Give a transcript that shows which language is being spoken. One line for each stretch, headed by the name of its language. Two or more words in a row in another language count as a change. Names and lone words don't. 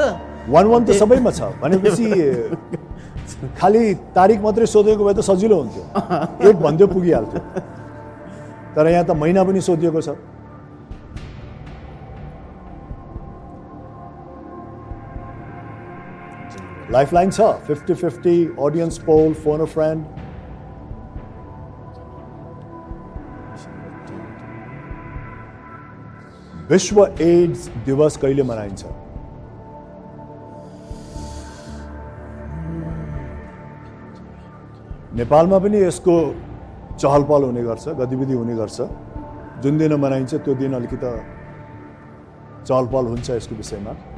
Nepali: 1 त सबैमा छ भनेपछि खालि तारिक मात्रै सोधेको भए त सजिलो हुन्थ्यो, एक भन्दै पुगिहाल्थ्यो। तर यहाँ त महिना पनि सोधिएको छ। लाइफलाइन छ 50-50
English: audience poll, phone a friend.
Nepali: विश्व एड्स दिवस कहिले मनाइन्छ? नेपालमा पनि यसको चहलपहल हुने गर्छ, गतिविधि हुने गर्छ। जुन दिन मनाइन्छ त्यो दिन अलिकति चहलपहल हुन्छ यसको विषयमा।